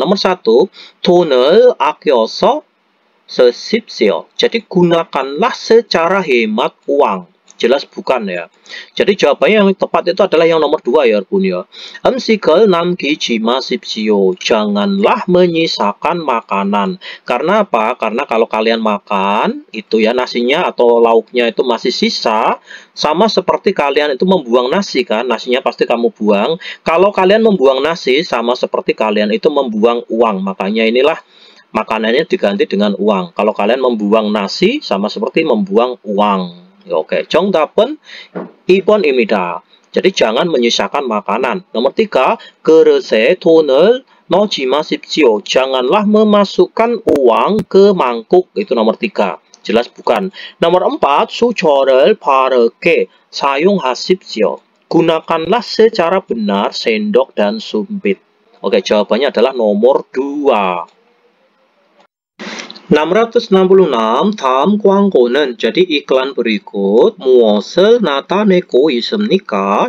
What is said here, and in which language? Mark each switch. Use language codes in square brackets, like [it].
[ko] Nomor 1, 돈을 아껴서 쓰십시오. [id] Jadi gunakanlah secara hemat uang. Jelas bukan ya. Jadi jawabannya yang tepat itu adalah yang nomor 2 ya Bun ya. [ko] 음식을 남기지 마십시오. [id] Janganlah menyisakan makanan. Karena apa? Karena kalau kalian makan itu ya nasinya atau lauknya itu masih sisa, sama seperti kalian itu membuang nasi kan, nasinya pasti kamu buang. Kalau kalian membuang nasi sama seperti kalian itu membuang uang. Makanya inilah makanannya diganti dengan uang. Kalau kalian membuang nasi sama seperti membuang uang. [ko] Oke, 정답은 2번입니다. [id] Jadi jangan menyisakan makanan. [ko] Nomor 3, 그릇에 돈을 넣지 마십시오. [id] Janganlah memasukkan uang ke mangkuk. Itu nomor 3. Jelas bukan. [ko] Nomor 4, 수저를 바르게 사용하십시오. [id] Gunakanlah secara benar sendok dan sumpit. Oke, jawabannya adalah nomor 2. [ko] 666 다음 광고는 [id] jadi iklan berikut [ko] 무엇을 나타내고 있습니까?